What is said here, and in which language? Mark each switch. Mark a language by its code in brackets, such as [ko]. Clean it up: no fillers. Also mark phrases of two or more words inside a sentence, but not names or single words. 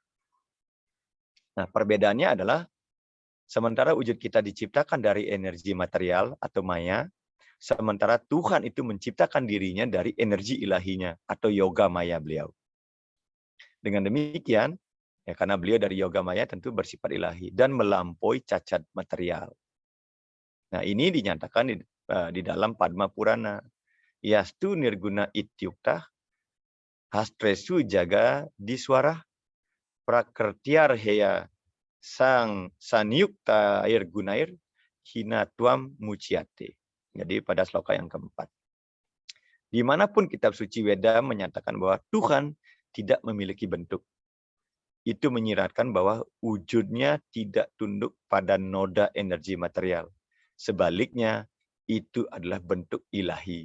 [id] Nah, perbedaannya adalah sementara wujud kita diciptakan dari energi material atau maya, sementara Tuhan itu menciptakan dirinya dari energi ilahinya atau yoga maya beliau. Dengan demikian, ya karena beliau dari yoga maya tentu bersifat ilahi dan melampaui cacat material. Nah, ini dinyatakan di dalam Padma Purana. [sa] Yastu nirguna ityuktah, hastresu jaga diswara, prakertiar heya sang sanyukta air gunair, hinatuam muciate. [id] Jadi pada sloka yang keempat. Dimanapun kitab suci Weda menyatakan bahwa Tuhan tidak memiliki bentuk. Itu menyiratkan bahwa wujudnya tidak tunduk pada noda energi material. Sebaliknya, itu adalah bentuk ilahi.